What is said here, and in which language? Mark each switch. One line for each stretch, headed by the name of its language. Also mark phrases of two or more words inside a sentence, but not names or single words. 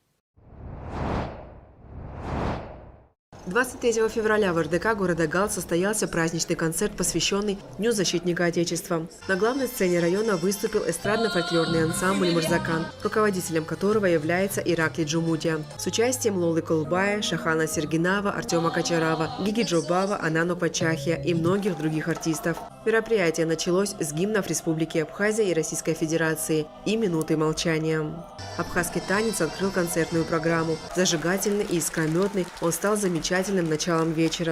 Russian: 23 февраля в РДК города Гал состоялся праздничный концерт, посвященный Дню защитника Отечества. На главной сцене района выступил эстрадно-фольклорный ансамбль «Мырзакан», руководителем которого является Ираклий Джумутия, с участием Лолы Колубая, Шахана Сергинава, Артема Качарава, Гиги Джобава, Анану Пачахия и многих других артистов. Мероприятие началось с гимнов Республики Абхазия и Российской Федерации и минуты молчания. Абхазский танец открыл концертную программу. Зажигательный и искрометный, он стал замечательным началом вечера.